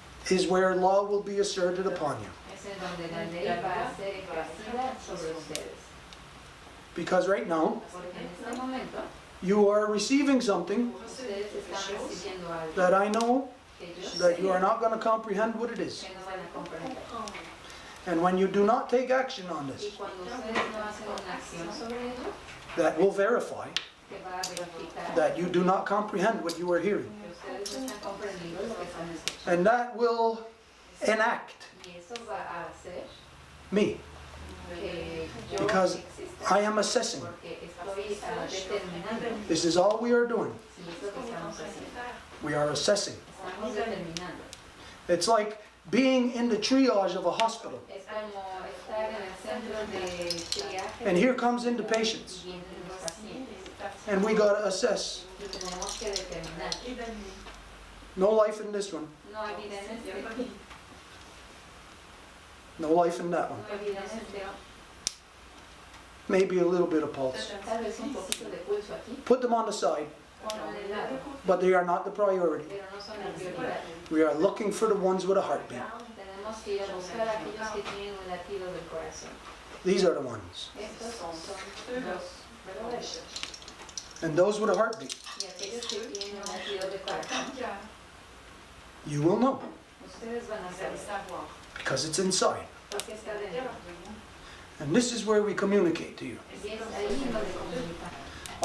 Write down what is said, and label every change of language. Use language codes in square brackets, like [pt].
[en] is where law will be asserted upon you. [es] es en donde la ley va a ser ejercida sobre ustedes. [en] Because right now, [es] Porque en este momento [en] you are receiving something [es] ustedes están recibiendo algo [en] that I know [es] que yo sé [en] that you are not going to comprehend what it is. [es] que no van a comprender. [en] And when you do not take action on [es] Y [en] this, [es] cuando ustedes no hacen una acción sobre ello, [en] that will verify [es] que va a verificar [en] that you do not comprehend what you are hearing. [es] que ustedes no están comprendiendo lo que están escuchando. [en] And that will enact [es] Y eso va a hacer [en] me, [es] que yo [en] because [es] exista. [en] I am assessing. [es] Porque estoy determinando [en] This is all we are doing. [es] si es lo que estamos haciendo. [en] We are assessing. [es] Estamos determinando. [en] It's like being in the triage of a hospital. [es] Es como estar en el centro de triaje [en] And here comes in the patients. [es] y vienen los pacientes. [en] And we got to assess. [es] Y tenemos que determinar. [en] No life in this one. [es] No hay vida en este, [en] No life in that one. [es] no hay vida en este. [en] Maybe a little bit of pulse. [es] Tal vez un poquito de pulso aquí, [en] Put them on the side, [es] ponlo de lado, [en] but they are not the priority. [es] pero no son la prioridad. [en] We are looking for the ones with a heartbeat. [es] Tenemos que ir a buscar a aquellos que tienen un latido del corazón. [en] These are the ones. [es] Estos son los verdaderos. [en] And those with a heartbeat, [es] Y aquellos que tienen un latido del corazón, [en] you will know [es] ustedes van a saber, [en] because it's inside. [es] porque está dentro. [en] And this is where we communicate to you. [es] Y es ahí donde comunicamos.